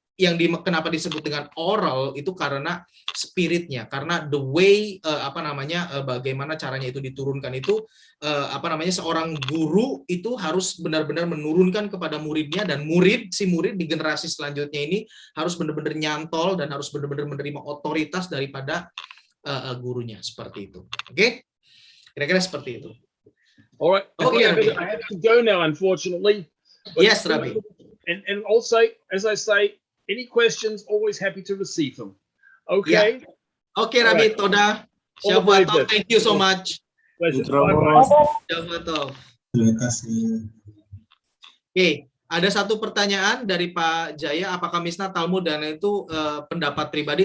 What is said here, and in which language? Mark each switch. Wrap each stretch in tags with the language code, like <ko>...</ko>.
<id>kenapa disebut dengan oral itu karena spiritnya, karena</id> <en>the way</en> <id>bagaimana caranya itu diturunkan itu seorang guru itu harus benar-benar menurunkan kepada muridnya, dan si murid di generasi selanjutnya ini harus benar-benar nyantol dan harus benar-benar menerima otoritas daripada gurunya, seperti itu. Oke? Kira-kira seperti itu.</id> <en>All right. Okay, Rabbi. I have to go now, unfortunately. But Yes, Rabbi. And also, as I say, any questions, always happy to receive them. Okay?</en> <id>Oke, Rabbi,</id> <he>Toda. Shabbat Tov,</he> <en>thank you so much. Pleasure. Intro. Bye-bye.</en> <he>Shabbat Tov.</he> <id>Terima kasih. Oke, ada satu pertanyaan dari Pak Jaya, apakah Mishna, Talmud, dan itu pendapat pribadi?</id>